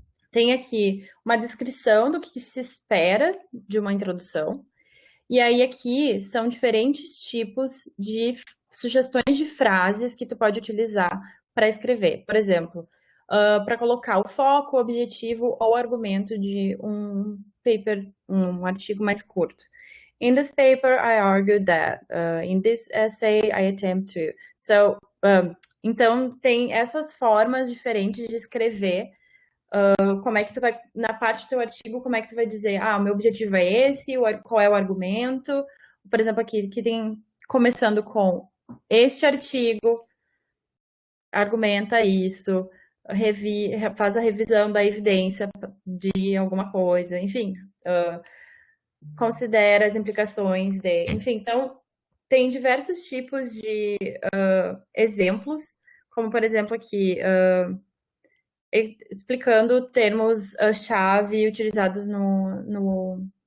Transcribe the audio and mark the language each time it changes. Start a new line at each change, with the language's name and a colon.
Portuguese: Tem aqui uma descrição do que se espera de uma introdução. E aí aqui são diferentes tipos de sugestões de frases que tu pode utilizar para escrever. Por exemplo, para colocar o foco, o objetivo ou o argumento de um paper, um artigo mais curto.
English: In this paper, I argue that. In this essay, I attempt to.
Portuguese: Então, tem essas formas diferentes de escrever como é que tu vai, na parte do teu artigo, como é que tu vai dizer, o meu objetivo é esse, qual é o argumento. Por exemplo, aqui, que tem, começando com este artigo, argumenta isso, faz a revisão da evidência de alguma coisa, enfim, considera as implicações de, enfim, então tem diversos tipos de exemplos, como por exemplo aqui, explicando termos-chave utilizados no.